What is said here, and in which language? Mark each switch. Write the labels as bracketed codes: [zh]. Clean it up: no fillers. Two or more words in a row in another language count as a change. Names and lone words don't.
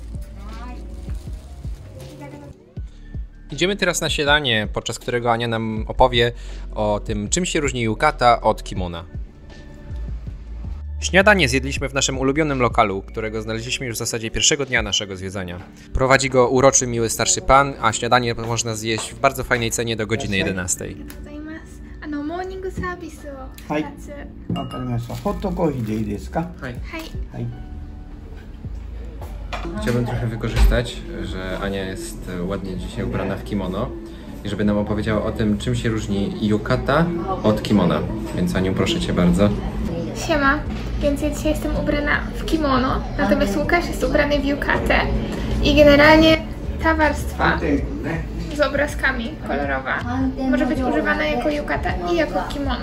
[pl] Idziemy teraz na śniadanie, podczas którego Ania nam opowie o tym, czym się różni yukata od kimona. Śniadanie zjedliśmy w naszym ulubionym lokalu, którego znaleźliśmy już w zasadzie pierwszego dnia naszego zwiedzania. Prowadzi go uroczy, miły starszy pan, a śniadanie można zjeść w bardzo fajnej cenie do godziny 11. [ja] モーニングサービスを2つ。わかりました。ホットコーヒーでいいですか？はい。はい。 [pl] Chciałbym trochę wykorzystać, że Ania jest ładnie dzisiaj ubrana w kimono i żeby nam opowiedziała o tym, czym się różni yukata od kimona. Więc Aniu, proszę Cię bardzo. Siema, więc ja dzisiaj jestem ubrana w kimono, natomiast Łukasz jest ubrany w yukatę i generalnie ta warstwa z obrazkami kolorowa może być używana jako yukata i jako kimono.